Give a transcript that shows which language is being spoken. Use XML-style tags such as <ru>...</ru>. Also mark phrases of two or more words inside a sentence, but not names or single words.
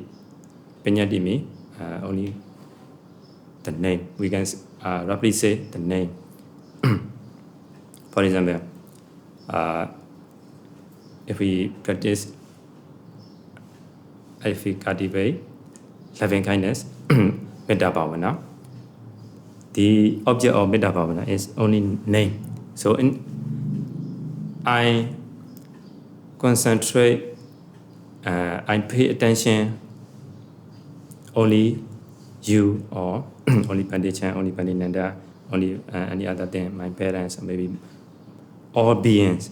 <en>Pariyatti means only the name. We can roughly say the name. For example, if we cultivate loving kindness,</en> <pi>metta bhavana,</pi> <en>the object of</en> <pi>metta bhavana</pi> <en>is only name. So I concentrate, I pay attention only you or only Pandichan, only Pandinanda, only any other thing, my parents, maybe all beings.</en>